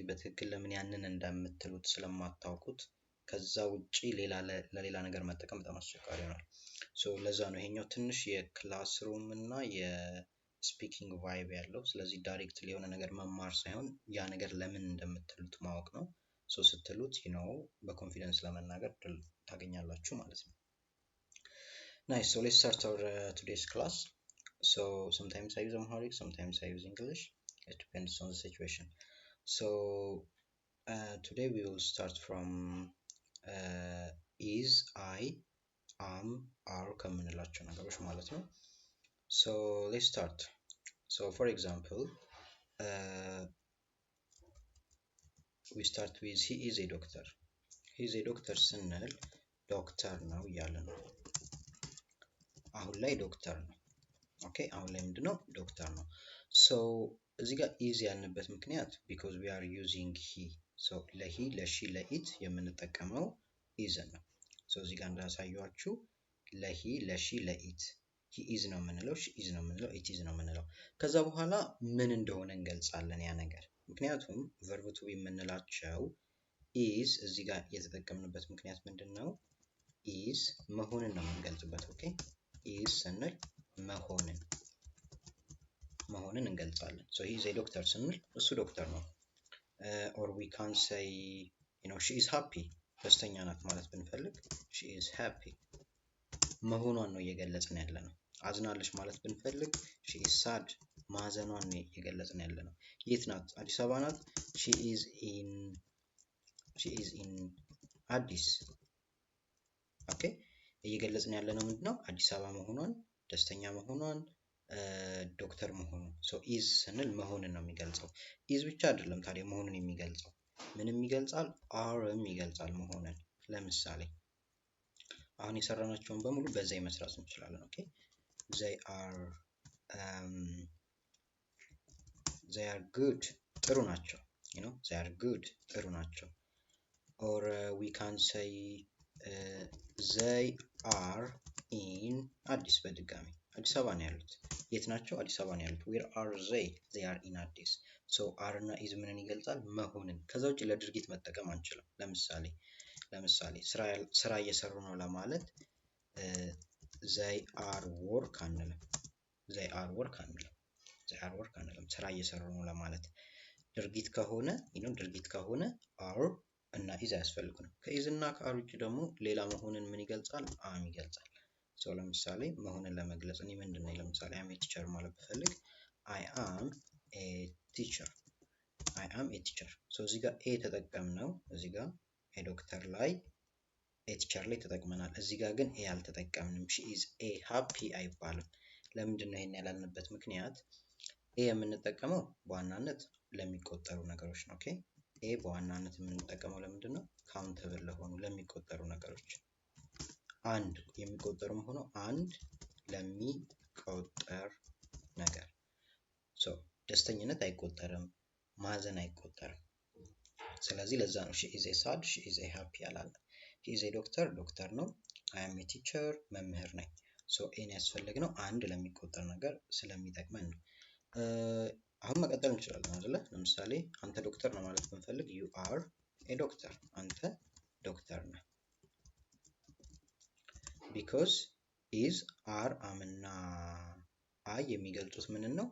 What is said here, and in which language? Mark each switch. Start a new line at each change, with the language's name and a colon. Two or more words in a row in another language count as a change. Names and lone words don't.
Amharic: በትክክል ለምን ያንን እንደምትሉት ስለማታውቁት ከዛ ውጪ ለሌላ ነገር መጠቀም በጣም አስቸጋሪ ይሆናል። ለዛ ነው ይሄኛው ትንሽ የክላስሩም እና የስፒኪንግ ቫይብ ያለው። ስለዚህ ዳይሬክት የሆነ ነገር መማር ሳይሆን ያ ነገር ለምን እንደምትሉት ማወቅ ነው። ስትሉት በኮንፊደንስ ለመናገር እድል ታገኛላችሁ ማለት ነው። Nice.
English: So let's start our today's class. Sometimes I use Amharic, sometimes I use English. It depends on the situation. Today we will start from is, I, am, are
Amharic: ከምንላቸው ነገሮች ማለት ነው።
English: Let's start. For example, we start with he is a doctor. He is a doctor
Amharic: ስንል ዶክተር ነው እያለ ነው። አሁን ላይ ዶክተር ነው። ኦኬ አሁን ላይ ምንድነው? ዶክተር ነው። እዚህ ጋር ኢዝ ያልንበት ምክንያት
English: because we are using he.
Amharic: ለሂ፣ ለሺ፣ ለኢት የምንጠቀመው ኢዝ ነው። እዚህ ጋር እንዳሳየኋችሁ ለሂ፣ ለሺ፣ ለኢት
English: he is
Amharic: ነው የምንለው፣
English: she is
Amharic: ነው የምንለው፣
English: it is
Amharic: ነው የምንለው። ከዛ በኋላ ምን እንደሆነ እንገልጻለን ያ ነገር። ምክንያቱም
English: verb to be
Amharic: የምንላቸው is እዚህ ጋር የተጠቀምንበት ምክንያት ምንድነው? is መሆንን ነው የምንገልጽበት። ኦኬ is ስንል መሆንን እንገልጻለን።
English: he is a doctor
Amharic: ስንል እሱ ዶክተር ነው።
English: or we can say she is happy
Amharic: ደስተኛ ናት ማለት ብንፈልግ
English: she is happy
Amharic: መሆኗን ነው እየገለጽን ያለ ነው። አዝናለች ማለት ብንፈልግ
English: she is sad
Amharic: ማዘኗን ነው እየገለጽን ያለ ነው። የት ናት? አዲስ አበባ ናት።
English: she is in
Amharic: አዲስ። ኦኬ እየገለጽን ያለ ነው ምንድነው? አዲስ አበባ መሆኗን፣ ደስተኛ መሆኗን፣ ዶክተር መሆኑን። is ስንል መሆንን ነው የሚገልጸው። is ብቻ አይደለም ታዲያ መሆንን የሚገልጸው ምንም ይገልጻል፣ አርም ይገልጻል መሆንን። ለምሳሌ አሁን የሰራናቸውን በሙሉ በዘይ መስራት እንችላለን። ኦኬ
English: they are good
Amharic: ጥሩ ናቸው።
English: they are good
Amharic: ጥሩ ናቸው።
English: or we can say they are in
Amharic: አዲስ። በድጋሚ አዲስ አበባ ነው ያሉት። የት ናቸው? አዲስ አበባ ነው ያሉት።
English: where are they are in
Amharic: አዲስ። are እና is ምንን ይገልጻል? መሆንን። ከዛ ውጭ ለድርጊት መጠቀም አንችልም። ለምሳሌ ስራ እየሰሩ ነው ለማለት
English: they are work
Amharic: አንልም። ስራ እየሰሩ ነው ለማለት። ድርጊት ከሆነ are እና is አያስፈልጉንም። ከኢዝ እና ከአር ውጭ ደግሞ ሌላ መሆንን ምን ይገልጻል? am ይገልጻል። ለምሳሌ መሆንን ለመግለጽ እኔ ምንድነው ለምሳሌ
English: I am a teacher
Amharic: ማለት ብፈልግ
English: I am a teacher።
Amharic: እዚህ ጋር a ተጠቀምነው። እዚህ ጋር a ዶክተር ላይ a teacher ላይ ተጠቅመናል። እዚህ ጋር ግን a አልተጠቀምንም።
English: she is a happy
Amharic: አይባልም። ለምንድነው ይሄን ያላልንበት ምክንያት? a የምንጠቀመው በዋናነት ለሚቆጠሩ ነገሮች ነው። ኦኬ a በዋናነት የምንጠቀመው ለምንድነው? ካውንተብል ለሆኑ ለሚቆጠሩ ነገሮች። አንድ የሚቆጠሩም ሆኖ አንድ ለሚቆጠር ነገር። ደስተኝነት አይቆጠርም፣ ማዘን አይቆጠርም። ስለዚህ ለዛ ነው
English: she is a sad she is a happy
Amharic: ያላለ።
English: he is a doctor
Amharic: ዶክተር ነው።
English: I am a teacher
Amharic: መምህር ነኝ። ኤን ያስፈልግነው አንድ ለሚቆጠር ነገር ስለሚጠቅመን ነው። አሁን መቀጠል እንችላለን አይደለ? ለምሳሌ አንተ ዶክተር ነው ማለት ብንፈልግ
English: you are a doctor
Amharic: አንተ ዶክተር ነህ።
English: because is are am
Amharic: እና I የሚገልጹት ምንን ነው?